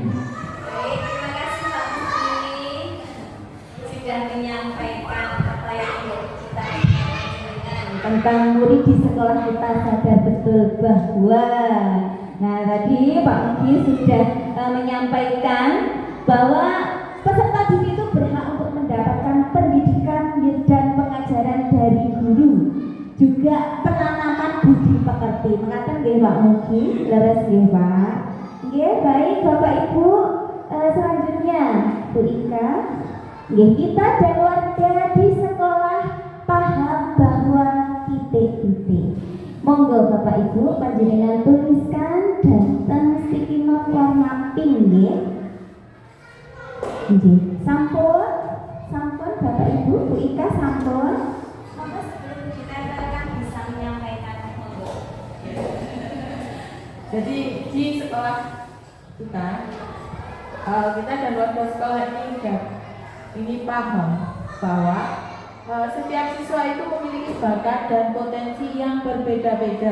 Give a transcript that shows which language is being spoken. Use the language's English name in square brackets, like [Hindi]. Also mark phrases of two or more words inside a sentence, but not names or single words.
[Indonesian] Baik, terima kasih Pak Mugi sudah menyampaikan apa yang kita inginkan tentang murid di sekolah kita sadar betul bahwa. Nah tadi Pak Mugi sudah menyampaikan bahwa peserta didik itu berhak untuk mendapatkan pendidikan dan pengajaran dari guru, juga penanaman budi pekerti. Mengatakan nggih Pak Mugi, [Javanese] leres nggih [Indonesian] Pak. Nggih, baik Bapak Ibu. Selanjutnya Bu Ika. Nggih, kita dan warga di sekolah paham bahwa titik-titik. Monggo Bapak Ibu panjenengan tuliskan datang sticky note warna pink nggih. [Javanese] Nggih, sampun. [Indonesian] Sampun Bapak Ibu, Bu Ika sampun. Monggo sebelum ditempelkan bisa menyampaikan monggo. Jadi di sekolah kita dan warga sekolah ini paham bahwa setiap siswa itu memiliki bakat dan potensi yang berbeda-beda.